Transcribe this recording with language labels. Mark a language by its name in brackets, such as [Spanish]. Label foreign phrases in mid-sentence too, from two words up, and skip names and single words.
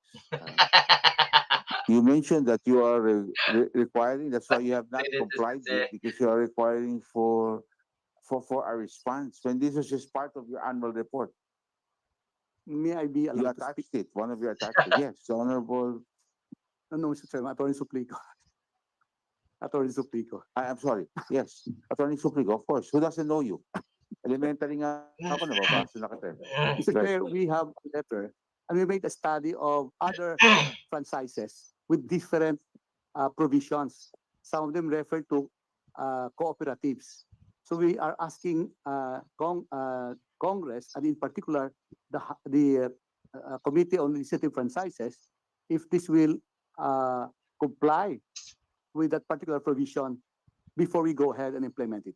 [English] You mentioned that you are requiring, that's why you have not complied with, because you are requiring for a response, when this is just part of your annual report. May I be You allowed to attached speak? it, one of your attached it. Yes, the Honorable, No, Mr. Chairman, Attorney Suplico. Attorney Suplico. I'm sorry, yes, Attorney Suplico, of course, who doesn't know you? [Hiligaynon] Elementary nga ako, nababasa na kita. [English] Mr. Chair, we have a letter and we made a study of other franchises with different provisions. Some of them refer to cooperatives. So we are asking Congress, and in particular the Committee on Legislative Franchises, if this will comply with that particular provision before we go ahead and implement it.